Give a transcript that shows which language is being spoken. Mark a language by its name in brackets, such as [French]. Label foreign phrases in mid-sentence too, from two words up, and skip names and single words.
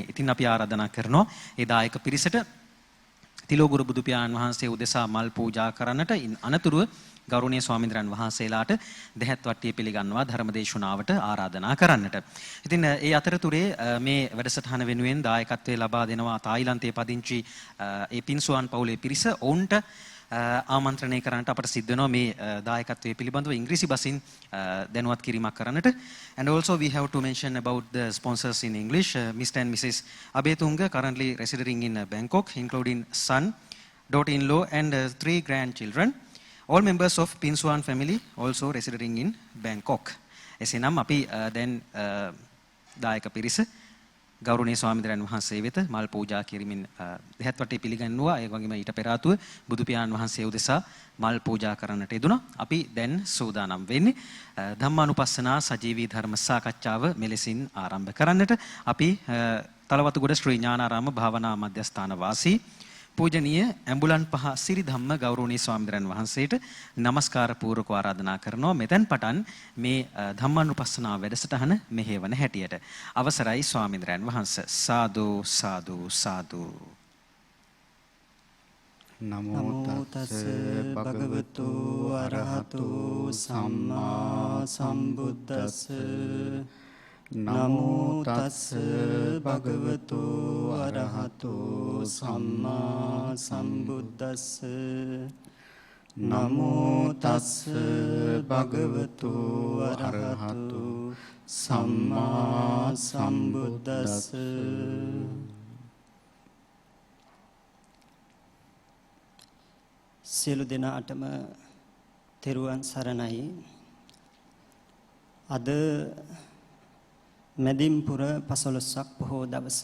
[Sinhala] ඉතින් අපි ආරාධනා කරනවා ඒ දායක පිරිසට තිලෝගුරු බුදු පියාණන් වහන්සේ උදෙසා මල් පූජා කරන්නට අනතුරුව ගෞරවනීය ස්වාමීන් වහන්සේලාට දෙහත් වට්ටිය පිළිගන්නවා ධර්මදේශනාවට ආරාධනා කරන්නට. ඉතින් ඒ අතරතුරේ මේ වැඩසටහන වෙනුවෙන් දායකත්වයේ ලබා දෙනවා තායිලන්තයේ පදිංචි ඒ පින්සුවාන් පවුලේ පිරිස. ඔවුන්ට ආමන්ත්‍රණය කරන්නට අපට සිද්ධ වෙනවා මේ දායකත්වයේ පිළිබඳව ඉංග්‍රීසි බසින් දැනුවත් කිරීමක් කරන්නට. [English] And also we have to mention about the sponsors in English. Mr. and Mrs. Abetunga currently residing in Bangkok, including son, daughter-in-law and 3 grandchildren. All members of Pinsuan family also residing in Bangkok. [Sinhala] එසේනම් අපි දැන් දායක පිරිස ගෞරවනීය ස්වාමීන් වහන්සේ වෙත මල් පූජා කිරීමෙන් දෙහත් වටේ පිළිගන්නවා. ඒ වගේම ඊට පෙර ආතුව බුදු පියාණන් වහන්සේ උදෙසා මල් පූජා කරන්නට යෙදුණා. අපි දැන් සූදානම් වෙන්නේ ධම්මානුපස්සනා සජීවී ධර්ම සාකච්ඡාව මෙලෙසින් ආරම්භ කරන්නට. අපි තලවතුගොඩ ශ්‍රී ඥානාරාම භාවනා මධ්‍යස්ථාන වාසී පූජනීය ඇඹුලන් පහ සිරිධම්ම ගෞරවනීය ස්වාමීන් වහන්සේට নমස්කාර පූර්වක ආරාධනා කරනවා. මෙතෙන් පටන් මේ ධම්මානුපස්සනා වැඩසටහන මෙහෙවන හැටියට අවසරයි ස්වාමීන් වහන්සේ. සාදු සාදු සාදු. [Pali] නමෝ තස් භගවතු අරහතු සම්මා සම්බුද්දස්ස නමෝ තස් භගවතු අරහතු සම්මා සම්බුද්දස්ස නමෝ තස් භගවතු අරහතු සම්මා සම්බුද්දස්ස. [Sinhala] සියලු දෙනාටම තෙරුවන් සරණයි. අද මැදින්පුර 15ක් පොහෝ දවස.